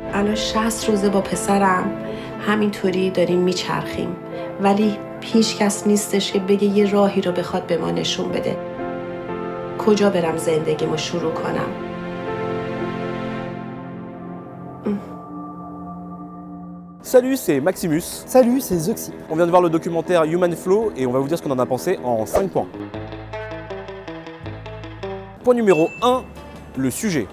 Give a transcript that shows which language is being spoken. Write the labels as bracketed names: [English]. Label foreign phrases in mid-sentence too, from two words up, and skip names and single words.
[Persian] الان 60 روزه با پسرم همینطوری داریم میچرخیم، ولی هیچ کس نیستش که بگه یه راهی رو بخواد به ما نشون بده. کجا برم زندگیمو شروع کنم؟ [French] Salut, c'est Maximus. Salut, c'est Zoxy. On vient de voir le documentaire Human Flow et on va vous dire ce qu'on en a pensé en 5 points. Point numéro 1, le sujet.